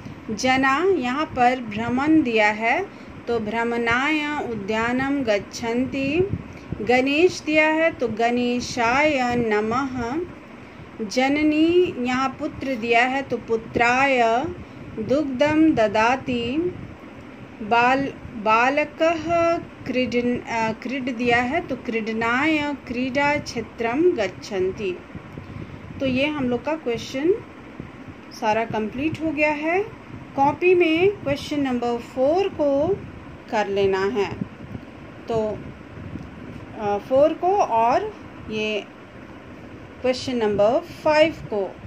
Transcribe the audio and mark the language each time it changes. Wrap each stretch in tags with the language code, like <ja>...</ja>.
<hi>जना यहाँ पर भ्रमण दिया है तो</hi> <sa>भ्रमणाय उद्यानम गच्छन्ति।</sa> <hi>गणेश दिया है तो</hi> <sa>गणेशाय नमः।</sa> <hi>जननी यहाँ पुत्र दिया है तो</hi> <sa>पुत्राय दुग्धम ददाति।</sa> <hi>बालकः क्रीड दिया है तो</hi> <sa>क्रीडनाय क्रीडा क्षेत्रम गच्छन्ति।</sa> <hi>तो ये हम लोग का क्वेश्चन सारा कंप्लीट हो गया है। कॉपी में क्वेश्चन नंबर 4 को कर लेना है। तो 4 को और ये क्वेश्चन नंबर 5 को।</hi>